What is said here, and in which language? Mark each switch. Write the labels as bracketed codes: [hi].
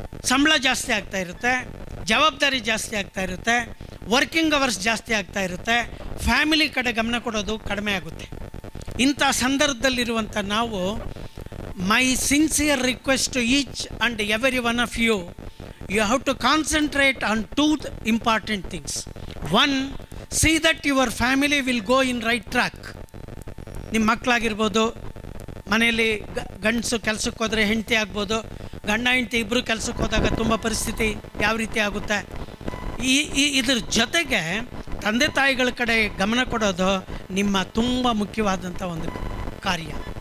[kn] ಸಂಬಳ ಜಾಸ್ತಿ ಆಗ್ತಾ ಇರುತ್ತೆ, ಜವಾಬ್ದಾರಿ ಜಾಸ್ತಿ ಆಗ್ತಾ ಇರುತ್ತೆ, ವರ್ಕಿಂಗ್ ಅವರ್ಸ್ ಜಾಸ್ತಿ ಆಗ್ತಾ ಇರುತ್ತೆ, ಫ್ಯಾಮಿಲಿ ಕಡೆ ಗಮನ ಕೊಡೋದು ಕಡಿಮೆ ಆಗುತ್ತೆ. ಇಂಥ ಸಂದರ್ಭದಲ್ಲಿರುವಂಥ ನಾವು, [en] My sincere request to each and every one of you, you have to concentrate on 2 important things. 1, see that your family will go in right track. [kn] ನಿಮ್ಮ ಮಕ್ಕಳಾಗಿರ್ಬೋದು, ಮನೆಯಲ್ಲಿ ಗಂಡಸು ಕೆಲಸಕ್ಕೆ ಹೋದರೆ ಹೆಂಡತಿ ಆಗ್ಬೋದು, ಗಂಡ ಹೆಂಡತಿ ಇಬ್ಬರು ಕೆಲಸಕ್ಕೆ ಹೋದಾಗ ತುಂಬ ಪರಿಸ್ಥಿತಿ ಯಾವ ರೀತಿ ಆಗುತ್ತೆ. ಇದ್ರ ಜೊತೆಗೆ ತಂದೆ ತಾಯಿಗಳ ಕಡೆ ಗಮನ ಕೊಡೋದು ನಿಮ್ಮ ತುಂಬ ಮುಖ್ಯವಾದಂಥ ಒಂದು ಕಾರ್ಯ.